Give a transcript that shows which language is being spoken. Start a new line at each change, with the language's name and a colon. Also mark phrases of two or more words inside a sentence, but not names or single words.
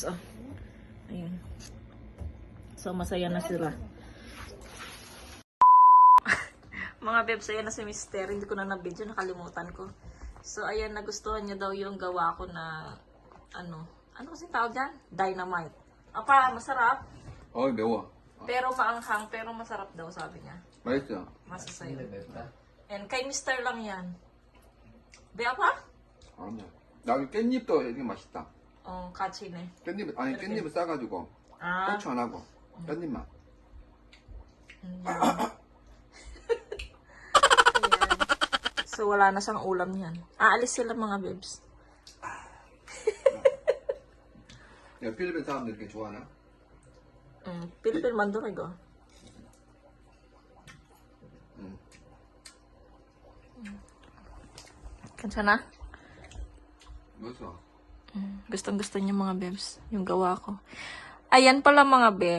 Filipino: Oh. Ayun. So, masaya na sila. Mga bebs, ayan na si Mr. Hindi ko na na-video, nakalimutan ko. So, ayan, nagustuhan niya daw yung gawa ko na, ano kasi tawag dyan? Dynamite. Apa, masarap.
Korean: 어이 매워.
Filipino: Pero maanghang, pero masarap daw, sabi niya.
Korean: 맛있어.
Filipino: Masasayo. And kay Mr. lang yan. Be, apa?
Korean: 아니야. 나 깻잎도 이게 맛있다. Kachine. 깻잎 아니 깻잎을 싸가지고 Ah. 고추 안 하고 깻잎만.
Filipino: Ayan. So, wala na siyang ulam yan. Aalis sila mga bebs.
Korean: 야 필리핀 사람들 이렇게 좋아하나?
Filipino: Pilipil mandurego. Kansa na?
Korean: 맛있어.
Filipino: Gustong-gusto niya mga bebs, yung gawa ko. Ayan pala mga bebs.